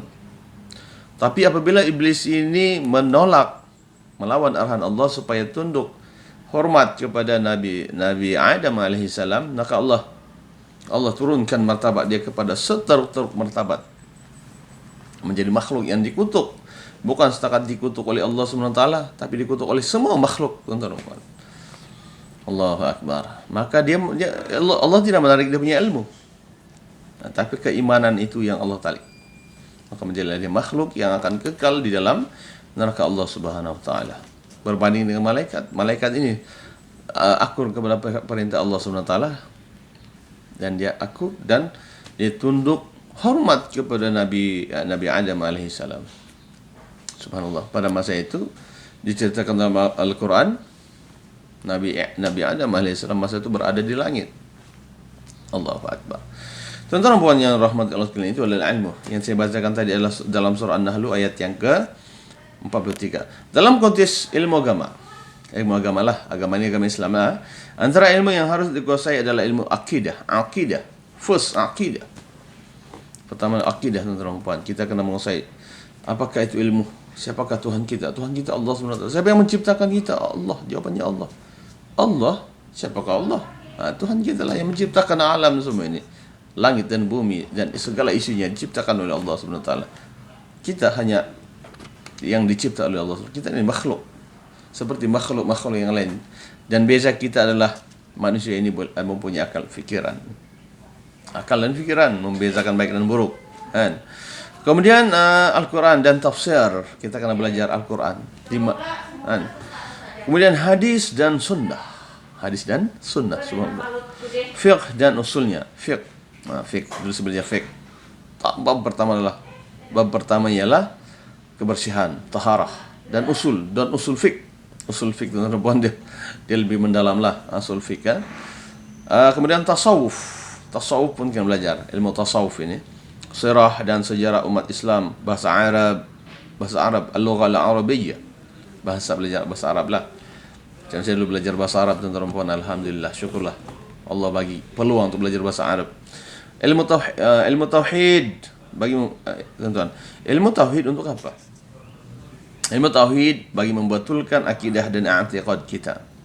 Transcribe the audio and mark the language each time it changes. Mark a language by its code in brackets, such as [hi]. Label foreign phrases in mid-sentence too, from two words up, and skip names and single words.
[ms] Tapi apabila iblis ini menolak, melawan arahan Allah supaya tunduk hormat kepada Nabi Adam alaihissalam, maka Allah turunkan martabat dia kepada seteruk martabat, menjadi makhluk yang dikutuk. Bukan setakat dikutuk oleh Allah SWT, tapi dikutuk oleh semua makhluk, tuan-tuan. [ar] الله أكبر. [ms] Maka Allah tidak menarik dia punya ilmu. Tapi keimanan itu yang Allah tarik. maka menjadi makhluk yang akan kekal di dalam neraka Allah [ar] سبحانه وتعالى. [ms] Berbanding dengan malaikat. Malaikat ini akur kepada perintah Allah [ar] سبحانه وتعالى, [ms] dan dia akur dan dia tunduk hormat kepada Nabi Adam [ar] عليه السلام. [ms] Subhanallah. Pada masa itu diceritakan dalam Al-Quran, Nabi Adam AS masa itu berada di langit. [ar] الله أكبر. [ms] Tuan-tuan dan puan yang rahmat Allah sekalian, itu adalah ilmu. Yang saya bacakan tadi adalah dalam surah An-Nahl ayat yang ke-43. Dalam konteks ilmu agama lah, agama ini agama Islam lah. Antara ilmu yang harus dikuasai adalah ilmu akidah. First akidah. Pertama akidah, tuan-tuan dan puan. Kita kena menguasai apakah itu ilmu. Siapakah Tuhan kita? Tuhan kita Allah SWT. Siapa yang menciptakan kita? Allah. Jawabannya Allah. Allah? Siapakah Allah? Tuhan kita lah yang menciptakan alam semua ini. Langit dan bumi dan segala isinya diciptakan oleh Allah SWT. Kita hanya yang dicipta oleh Allah SWT. Kita ini makhluk. Seperti makhluk-makhluk yang lain. Dan beza kita adalah manusia ini mempunyai akal fikiran. Akal dan fikiran membezakan baik dan buruk. Kan? Kemudian Al-Quran dan tafsir. Kita kena belajar Al-Quran. Kemudian hadis dan sunnah. Subhanallah. Fiqh dan usulnya. Fiqh. Dulu sebelumnya fiqh. Bab pertama ialah kebersihan, taharah dan usul. Dan usul fiqh. Usul fiqh tuan-tuan, dia lebih mendalam lah usul fiqh kan. Kemudian tasawuf. Tasawuf pun kita belajar. Ilmu tasawuf ini. Sirah dan sejarah umat Islam, bahasa Arab, [ar] اللغة العربية, [ms] belajar bahasa Arab lah. Macam saya dulu belajar bahasa Arab, tuan-tuan dan puan, alhamdulillah, syukurlah Allah bagi peluang untuk belajar bahasa Arab. Ilmu tauhid bagi tuan-tuan. Ilmu tauhid untuk apa? Ilmu tauhid bagi membetulkan akidah dan i'tiqad kita.